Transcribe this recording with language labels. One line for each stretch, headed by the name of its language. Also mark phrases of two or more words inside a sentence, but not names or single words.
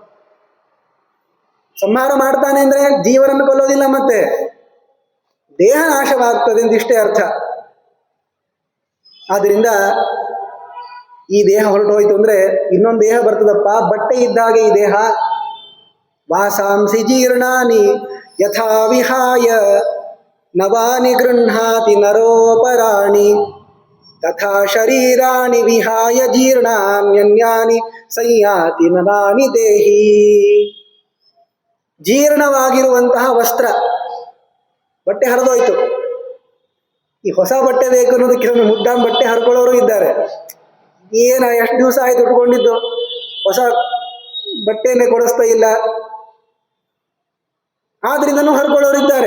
Kannada: ಸಂಹಾರ ಮಾಡ್ತಾನೆ ಅಂದ್ರೆ ಜೀವನನ್ನು ಕೊಲ್ಲೋದಿಲ್ಲ, ಮತ್ತೆ ದೇಹ ನಾಶವಾಗ್ತದೆ ಅಂತ ಇಷ್ಟೇ ಅರ್ಥ. ಆದ್ರಿಂದ ಈ ದೇಹ ಹೊರಟೋಯ್ತು ಅಂದ್ರೆ ಇನ್ನೊಂದು ದೇಹ ಬರ್ತದಪ್ಪ. ಬಟ್ಟೆ ಇದ್ದಾಗೆ ಈ ದೇಹ.
Sanskrit: ವಾಸಾಂಸಿ ಜೀರ್ಣಾನಿ ಯಥಾ ವಿಹಾಯ ನವಾನಿ ಗೃಹ್ಣಾತಿ ನರೋಪರಾಣಿ ತಥಾ ಶರೀರಾಣಿ ವಿಹಾಯ ಜೀರ್ಣಾನ್ಯನ್ಯಾನಿ ಸಂಯಾತಿ ನವಾನಿ ದೇಹಿ.
Kannada: ಜೀರ್ಣವಾಗಿರುವಂತಹ ವಸ್ತ್ರ, ಬಟ್ಟೆ ಹರಿದೋಯ್ತು, ಈ ಹೊಸ ಬಟ್ಟೆ ಬೇಕು ಅನ್ನೋದಕ್ಕೆ ಕೆಲವೊಂದು ಮುದ್ದಾಂ ಬಟ್ಟೆ ಹರ್ಕೊಳ್ಳೋರು ಇದ್ದಾರೆ. ಏನ ಎಷ್ಟು ದಿವಸ ಆಯ್ತು ಉಟ್ಕೊಂಡಿದ್ದು, ಹೊಸ ಬಟ್ಟೆಯನ್ನೇ ಕೊಡಿಸ್ತಾ ಇಲ್ಲ, ಆದ್ರಿಂದನೂ ಹರ್ಕೊಳ್ಳೋರು ಇದ್ದಾರೆ.